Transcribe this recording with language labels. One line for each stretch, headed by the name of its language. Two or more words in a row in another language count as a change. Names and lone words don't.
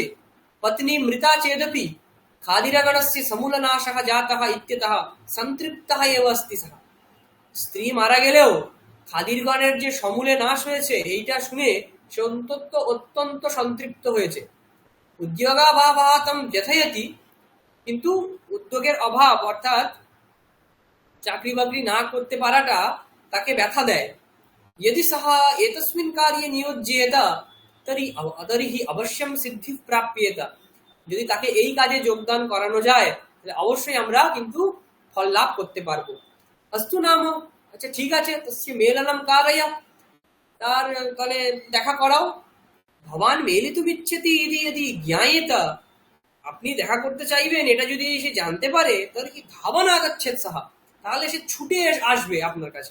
Sanskrit: পত্নী মৃতা চেদপি খাদিরগণস্য সমূলনাশঃ জাতঃ ইত্যতঃ সন্তৃপ্তঃ এব অস্তি সহ,
Bangla: স্ত্রী মারা গেলেও খাদিরগণের যে সমূলে নাশ হয়েছে এইটা শুনে সে অত্যন্ত সন্তৃপ্ত হয়েছে।
Sanskrit: উদ্যোগাভাবাতম ব্যথয়তি,
Bangla: কিন্তু উদ্যোগের অভাব অর্থাৎ চাকরি বাকরি না করতে পারাটা তাকে ব্যথা দেয়।
Sanskrit: यदि सः एतस्मिन् कार्ये नियोज्येत तर्हि अवश्यं सिद्धि प्राप्येत,
Bangla: যদি তাকে এই কাজে যোগদান করানো যায় তাহলে অবশ্যই আমরা কিন্তু ফল লাভ করতে পারবো।
Sanskrit: অস্তু নাম,
Bangla: আচ্ছা ঠিক আছে,
Sanskrit: তস্য মেলনম কারয়,
Bangla: তার তাহলে দেখা করাও।
Sanskrit: ভবান মেলিতুমিচ্ছতি ইতি यदि জ্ঞায়েত,
Bangla: আপনি দেখা করতে চাইবেন এটা যদি সে জানতে পারে তাহলে
Sanskrit: কি ধাবনা আগচ্ছেৎ সহ,
Bangla: তাহলে সে ছুটে আসবে আপনার কাছে।